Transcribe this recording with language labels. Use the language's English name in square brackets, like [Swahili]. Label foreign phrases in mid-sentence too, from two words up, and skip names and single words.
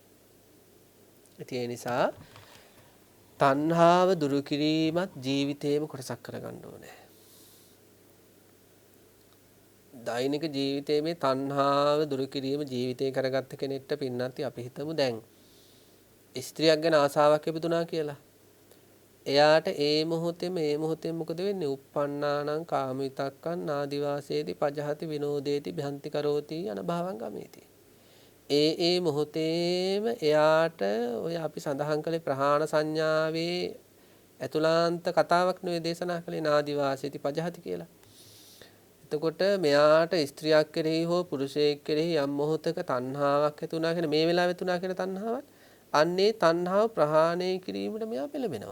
[Sinhala] ඒ නිසා තණ්හාව දුරු කිරීමත් ජීවිතේම කොටසක් කරගන්න ඕනේ. දෛනික ජීවිතයේ මේ තණ්හාව දුරු කිරීම ජීවිතේ කරගත්ත කෙනෙක්ට පින්නන්ති අපි හිතමු දැන් ස්ත්‍රියක් ගැන ආසාවක් ඉපදුනා කියලා. එයාට ඒ මොහොතේම මොකද වෙන්නේ? [Pali] uppannānaṁ kāmivitakkaṁ nādiවාසේති පජහති විනෝදේති භ්‍යන්ති කරෝති අනභවං ගමේති. [Sinhala] ඒ මොහොතේම එයාට ඔය අපි සඳහන් කළේ ප්‍රහාණ සංඥාවේ ඇතුළාන්ත කතාවක් නෙවෙයි දේශනා කළේ [Pali] නාදිවාසේති පජහති [Sinhala] කියලා. එතකොට මෙයාට ස්ත්‍රියක් කෙරෙහි හෝ පුරුෂයෙක් කෙරෙහි යම් මොහොතක තණ්හාවක් ඇති වුණා කියන මේ වෙලාවේ තුනා කියන තණ්හාවක් අන්නේ තණ්හාව ප්‍රහාණය කිරීමට මෙයා පෙළඹෙනවා.